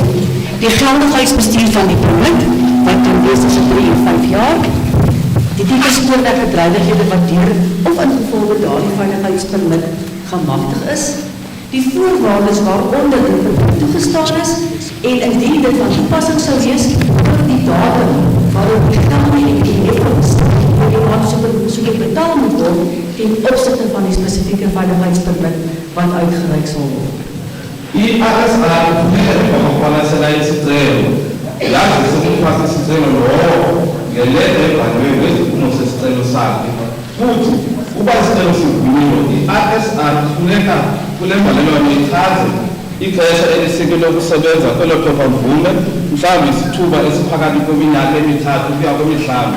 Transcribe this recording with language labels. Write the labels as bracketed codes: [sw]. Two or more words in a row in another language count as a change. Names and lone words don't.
[af] Die geldigheidsbestuur van die permit, wat dan wees is 3 of 5 jaar, die tipe spoorwegbedrywighede wat deur of ingevolge daardie veiligheidspermit gemagtig is, die voorwaardes waaronder dit toegestaan is, en indien dit van toepassing sou wees, ook die datum waarop die geld en die heffings vir die aansoeker betaal moet word ten opsigte van die spesifieke veiligheidspermit wat uitgereik sal word. [xh] I-RSR kufuneka ngokuqwalasela isicelo yazise umfaki isicelo lowo ngeleta ebhaliweyo ngesiphumo sesicelo sakhe futhi ukuba isicelo sivunyelwe, i-RSR kufuneka kule mbalelwano ichaze ixesha elisikelwe ukusebenza kwelo phepha-mvume, mhlawumbi isithuba esiphakathi kweminyaka emithathu ukuya kwemihlanu.